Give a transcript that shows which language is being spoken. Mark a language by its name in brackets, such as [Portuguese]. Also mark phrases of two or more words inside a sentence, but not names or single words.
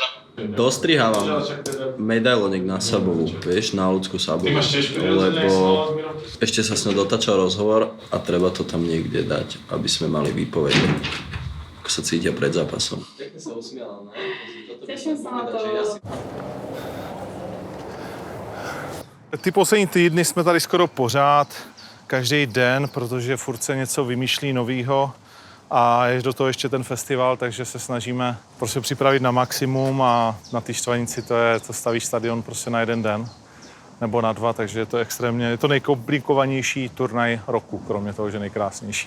[Slovak] Dostrihávam medailonek na Sabovu, vieš, na ľudskú Sabovu, lebo ešte sa s ňou dotačal rozhovor a treba to tam niekde dať, aby sme mali výpoveď, ako sa cítia pred zápasom. Pekne sa usmiala, ne? Teším sa na to. [Czech] Ty poslední týdny jsme tady skoro pořád, každý den, protože furt se něco vymýšlí novýho a je do toho ještě ten festival, takže se snažíme prostě připravit na maximum a na té Štvanici to stavíš stadion prostě na 1 den nebo na 2, takže je to nejkomplikovanější turnaj roku, kromě toho, že nejkrásnější.